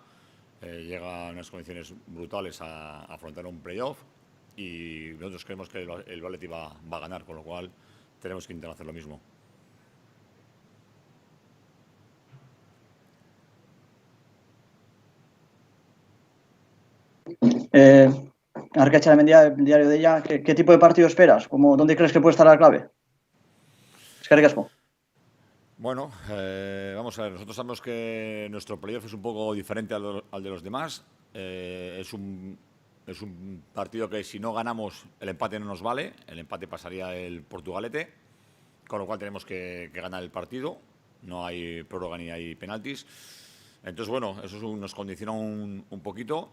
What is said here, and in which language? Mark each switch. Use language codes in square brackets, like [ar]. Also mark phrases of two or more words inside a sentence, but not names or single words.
[es] Llega en unas condiciones brutales a afrontar un playoff y nosotros creemos que el Athletic va a ganar, con lo cual tenemos que intentar hacer lo mismo. Arcacha de diario de ella, ¿qué tipo de partido esperas? ¿Dónde crees que puede estar la clave? [eu] Eskerrik asko. [es] Bueno, vamos a ver, nosotros sabemos que nuestro playoff es un poco diferente al de los demás. Es un partido que si no ganamos, el empate no nos vale. El empate pasaría el Portugalete, con lo cual tenemos que ganar el partido. No hay prórroga ni hay penaltis. Entonces, bueno, eso nos condiciona un poquito.